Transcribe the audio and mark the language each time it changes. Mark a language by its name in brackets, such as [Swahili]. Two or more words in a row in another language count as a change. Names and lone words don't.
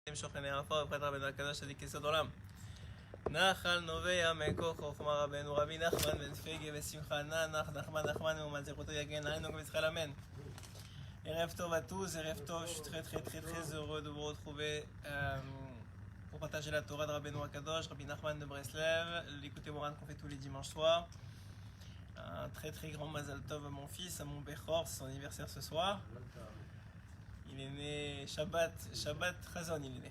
[Hebrew] שוכני עפר ופת רבנו הקדוש עדי כסוד עולם. נחל נובע מכוח חוכמה רבנו רבי נחמן בן פגה ושמחה נח נחמן ומעל זכותו יגן עלינו גם יצחק אמן. ערב טוב [French] à tous, [Hebrew] ערב טוב, [French] je suis très heureux de vous retrouver pour partager la Torah de Rabbeinu Akadosh, Rabbi Nachman de Breslev, l'écouter Moran qu'on fait tous les dimanches soirs. Un très grand [Hebrew] מזל טוב [French] à mon fils, à mon Bechor, c'est son anniversaire ce soir. Il est né Shabbat Chazon, il est né.